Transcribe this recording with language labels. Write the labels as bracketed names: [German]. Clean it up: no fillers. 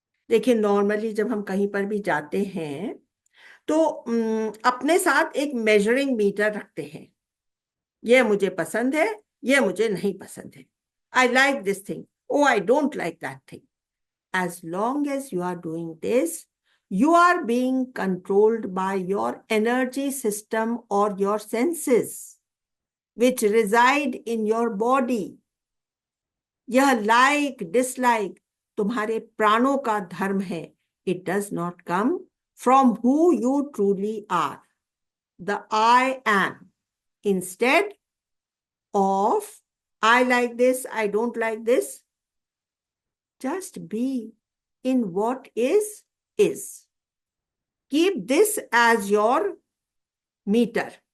[Hindi] देखिए, नॉर्मली जब हम कहीं पर भी जाते हैं तो अपने साथ एक मेजरिंग मीटर रखते हैं। ये मुझे पसंद है, ये मुझे नहीं पसंद है। [English] I like this thing, oh I don't like that thing. As long as you are doing this, you are being controlled by your energy system or your senses, which reside in your body. [Hindi] यह like dislike तुम्हारे प्राणों का धर्म है। [English] It does not come from who you truly are, the I am. Instead of I like this, I don't like this, Just be in what is. Keep this as your meter.